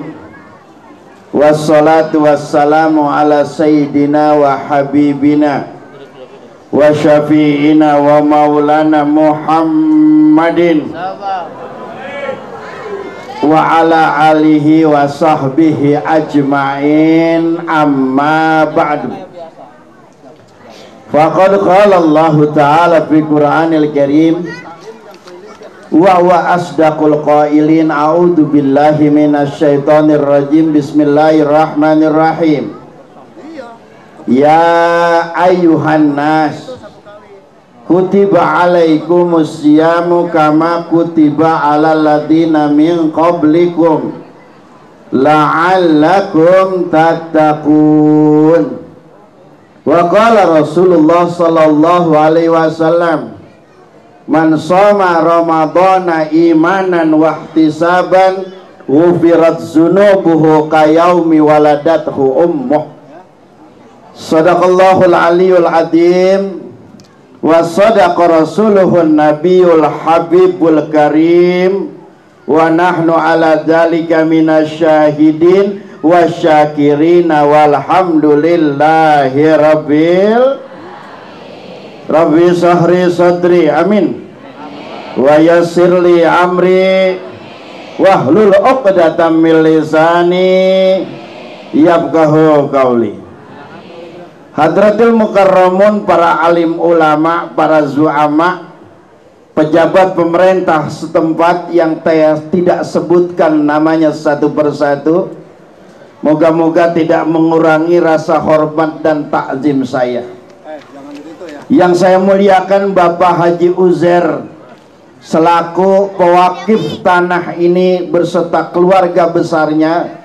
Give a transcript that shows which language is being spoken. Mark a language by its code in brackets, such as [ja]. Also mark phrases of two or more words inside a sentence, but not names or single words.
[ar] والصلاة والسلام على سيدنا وحبيبنا وشفيعنا ومولانا محمد وعلى آله وصحبه أجمعين أما بعد. فقد قال الله تعالى في القرآن الكريم وهو أصدق القائلين أعوذ بالله من الشيطان الرجيم بسم الله الرحمن الرحيم. يا أيها الناس كتب عليكم الصيام كما كتب على الذين من قبلكم لعلكم تتقون. وقال رسول الله صلى الله عليه وسلم من صام رمضان إيمانا واحتسابا غفرت ذنوبه كيوم ولدته أمه. صدق الله العلي العظيم وصدق رسوله النبي الحبيب الكريم ونحن على ذلك من الشاهدين والشاكرين والحمد لله رب شرح صدري آمين ويسر لي أمري واحلل عقدة من لساني يفقه قولي. حضرات المكرمون, [id] para alim ulama, para zu'ama, pejabat pemerintah setempat yang tidak sebutkan namanya satu persatu, moga-moga tidak mengurangi rasa hormat dan takzim saya. Yang saya muliakan Bapak Haji Uzair selaku pewakif tanah ini beserta keluarga besarnya.